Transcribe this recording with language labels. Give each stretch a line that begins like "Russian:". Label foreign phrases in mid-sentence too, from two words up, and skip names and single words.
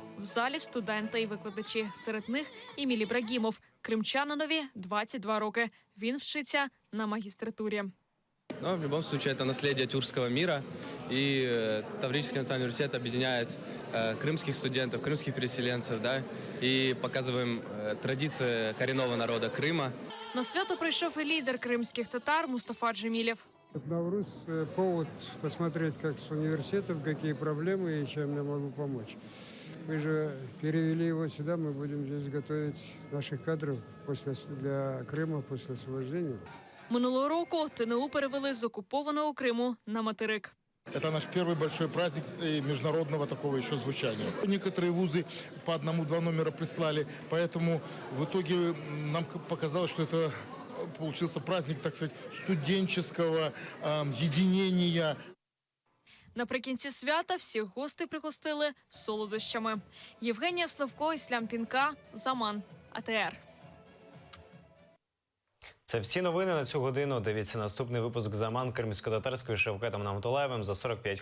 Ukrainian: В залі студенти і викладачі. Серед них Еміль Ібрагімов. Кримчанинові 22 роки. Він вчиться на магістратурі.
Russian: Но в любом случае это наследие тюркского мира, и Таврический национальный университет объединяет крымских студентов, крымских переселенцев, да, и показываем традиции коренного народа Крыма.
Ukrainian: На свято прийшов і лідер кримських татар Мустафа Джемілєв.
Russian: Навруз – повод посмотреть, как с университетом, какие проблемы и чем я могу помочь. Мы же перевели его сюда, мы будем здесь готовить наших кадров для Крыма после освобождения.
Ukrainian: Минулого року ТНУ перевели з окупованого Криму на материк.
Russian: Это наш первый большой праздник международного такого еще звучания. Некоторые вузы по 1-2 номера прислали, поэтому в итоге нам показалось, что это получился праздник, так сказать, студенческого единения.
Ukrainian: Наприкінці свята всіх гостей пригостили солодощами. Євгенія Славко, Іслам Пінка, Заман, АТР. Це всі новини на цю годину. Дивіться наступний випуск «Заман» кримсько-татарською Шевкетом Намтулаєвим за 45 хвилин.